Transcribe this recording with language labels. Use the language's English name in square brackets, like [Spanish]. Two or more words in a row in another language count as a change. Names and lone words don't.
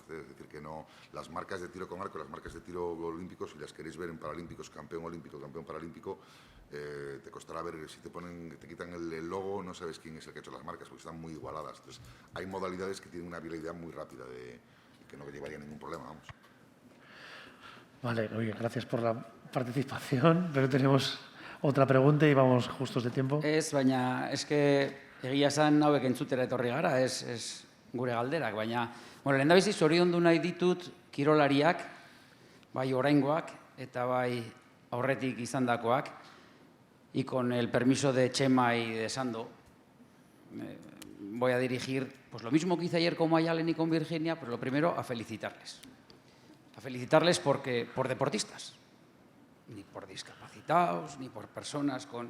[Spanish] Es decir, que no, las marcas de tiro con arco, las marcas de tiro olímpicos, si las queréis ver en Paralímpicos, campeón olímpico, campeón paralímpico, te costará ver, si te quitan el logo, no sabes quién es el que ha hecho las marcas, porque están muy igualadas. Entonces, hay modalidades que tienen una habilidad muy rápida, que no llevaría ningún problema, vamos. Vale, oye, gracias por la participación, pero tenemos otra pregunta y vamos justos de tiempo. [Basque] Baina, egia esan hauek entzutera etorri gara, ez gure galderak, baina, lehendabizi zoriondu nahi ditut kirolariak, bai oraingoak eta bai aurretik izandakoak, [Spanish] y con el permiso de Chema y de Sando, voy a dirigir pues lo mismo que hice ayer con Mayalen y con Virginia, pues lo primero a felicitarles. A felicitarles por deportistas, ni por discapacitados, ni por personas con...